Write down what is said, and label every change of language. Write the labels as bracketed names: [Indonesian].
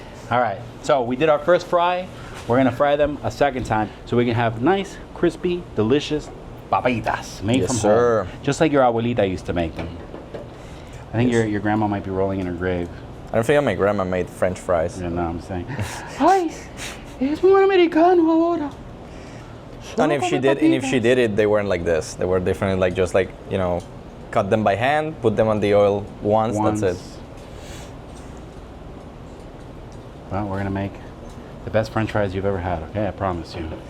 [English] All right. So we did our first fry. We're gonna fry them a second time so we can have nice, crispy, delicious papitas made from home, just like your abuelita used to make them. I think your grandma might be rolling in her grave. I don't think my grandma made French fries. You know what I'm saying? [Spanish] Ay, es muy americano ahora. [English] And if she did it, they weren't like this. They were different, like just like, you know, cut them by hand, put them on the oil once. That's it. Well, we're gonna make the best French fries you've ever had. Okay, I promise you.